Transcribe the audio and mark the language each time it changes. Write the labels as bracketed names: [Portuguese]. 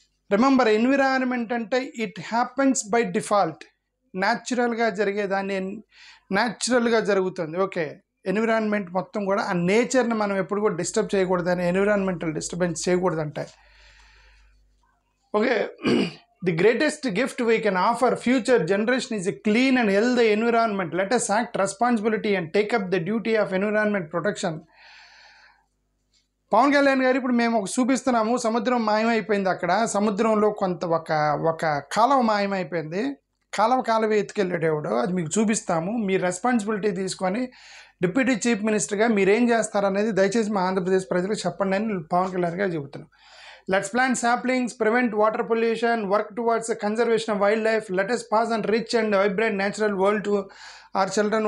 [Telugu] Remember, environment అంటే [English] it happens by default, [Telugu] న్యాచురల్గా జరిగేదాన్ని న్యాచురల్గా జరుగుతుంది. ఓకే, ఎన్విరాన్మెంట్ మొత్తం కూడా ఆ నేచర్ని మనం ఎప్పుడు కూడా డిస్టర్బ్ చేయకూడదని, environmental disturbance చేయకూడదంటే. [English] Okay, the greatest gift we can offer future generation is a clean and healthy environment. Let us act responsibility and take up the duty of environment protection. [Telugu] Pawan Kalyan గారు ఇప్పుడు మేము ఒక చూపిస్తున్నాము, సముద్రం మాయమైపోయింది. అక్కడ సముద్రంలో కొంత ఒక కాలువ మాయమైపోయింది. కాలువ ఎత్తుకెళ్ళేటేవాడు, అది మీకు చూపిస్తాము. మీరు రెస్పాన్సిబిలిటీ తీసుకొని డిప్యూటీ చీఫ్ మినిస్టర్గా మీరేం చేస్తారనేది దయచేసి మా ఆంధ్రప్రదేశ్ ప్రజలకు చెప్పండి అని పవన్ కళ్యాణ్ గారు చెబుతున్నాం. [English] Let's plant saplings, prevent water pollution, work towards the conservation of wildlife. Let us pass on rich and vibrant natural world to our children.